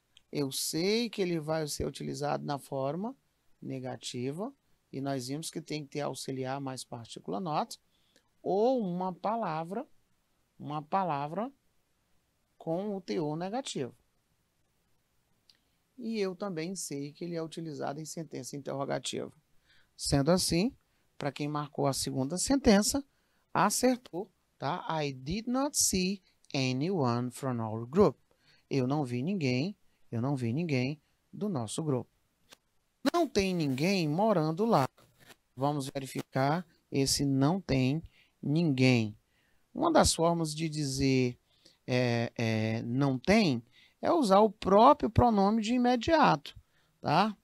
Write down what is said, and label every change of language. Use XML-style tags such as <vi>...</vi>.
<pt>Eu sei que ele vai ser utilizado na forma negativa e nós vimos que tem que ter auxiliar mais partícula not ou uma palavra com o teor negativo. E eu também sei que ele é utilizado em sentença interrogativa. Sendo assim, para quem marcou a segunda sentença, acertou, tá?</pt> <en>I did not see anyone from our group.</en> <pt>Eu não vi ninguém do nosso grupo. Não tem ninguém morando lá. Vamos verificar esse não tem ninguém. Uma das formas de dizer não tem é usar o próprio pronome de imediato, tá?</pt>